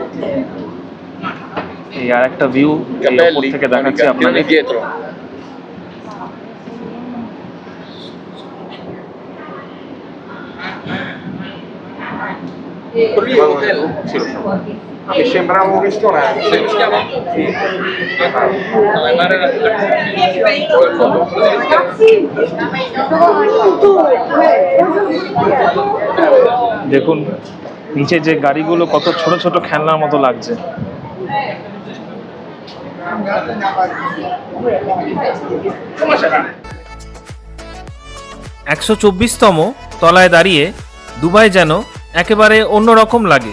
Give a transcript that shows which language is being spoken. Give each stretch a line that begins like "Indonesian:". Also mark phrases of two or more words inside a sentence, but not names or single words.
Bangla: এই আর একটা ভিউ ওপর থেকে দেখাচ্ছি আপনাদের।
Italian: Che sembrava un ristorante. Si chiama? Sì.
Bangla: দেখুন নিচে যে গাড়িগুলো কত ছোট ছোট খেলনার মতো লাগছে। 124তম তলায় দাঁড়িয়ে দুবাই যেন একেবারে অন্যরকম লাগে।